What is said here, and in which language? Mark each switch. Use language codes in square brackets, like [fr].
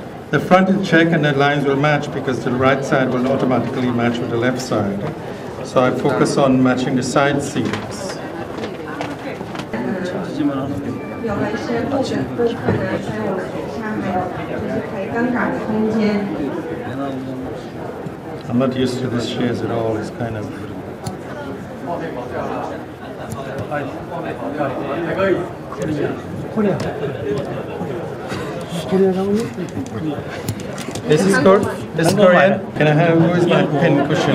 [en] The front is check and the lines will match because the right side will automatically match with the left side. So I focus on matching the side seams. [zh] 有了一些布的部分呢，所以我们底下还有就是可以更改的空间。 [en] I'm not used to this shears at all. It's kind of. This is Korean. Can I have who is my pin cushion?